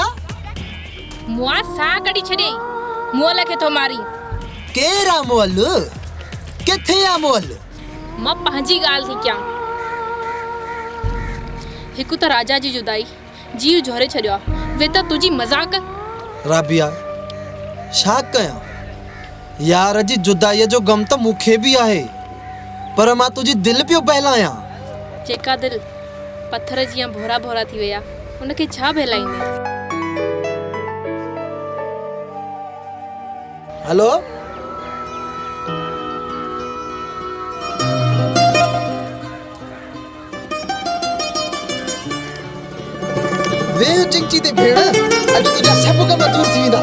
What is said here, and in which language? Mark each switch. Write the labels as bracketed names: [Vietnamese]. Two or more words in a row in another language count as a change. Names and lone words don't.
[Sindhi] मुआ सा कड़ी छॾे मोल खे तो मारी। केरा मोल? किथे आ मोल? मां पंहिंजी ॻाल्हि थी कयां। हिकु त राजा जी जुदाई जीव झोरे छॾियो आहे, वे त तुंहिंजी मज़ाक। राबिया छा कयां? यार जी जुदाईअ जो गम त मूंखे बि आहे, पर मां तुंहिंजी दिलि पियो बहलायां। जेका दिलि पत्थर जीअं भोरा भोरा थी विया, उनखे छा बहलाईंदी? हेलो, वे चिंची ते भेण, अॼु तुंहिंजा सभु कम दूर थी वेंदा।